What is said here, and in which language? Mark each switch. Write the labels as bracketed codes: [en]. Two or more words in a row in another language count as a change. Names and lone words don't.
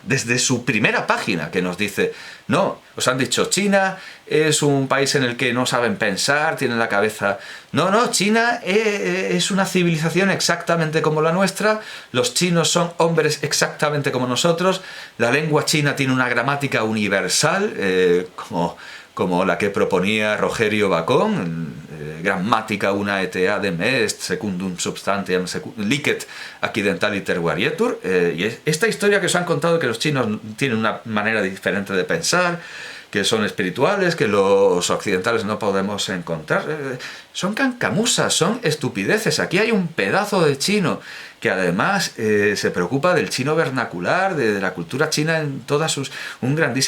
[es] Desde su primera página, que nos dice, no, os han dicho, China es un país en el que no saben pensar, tienen la cabeza... No, China es una civilización exactamente como la nuestra, los chinos son hombres exactamente como nosotros, la lengua china tiene una gramática universal, como la que proponía Rogerio Bacon, [la] grammatica una et adem est, secundum substantiam licet accidentaliter varietur. [es] Y esta historia que os han contado, que los chinos tienen una manera diferente de pensar, que son espirituales, que los occidentales no podemos encontrar, son cancamusas, son estupideces. Aquí hay un pedazo de chino que además se preocupa del chino vernacular, de la cultura china en todas sus...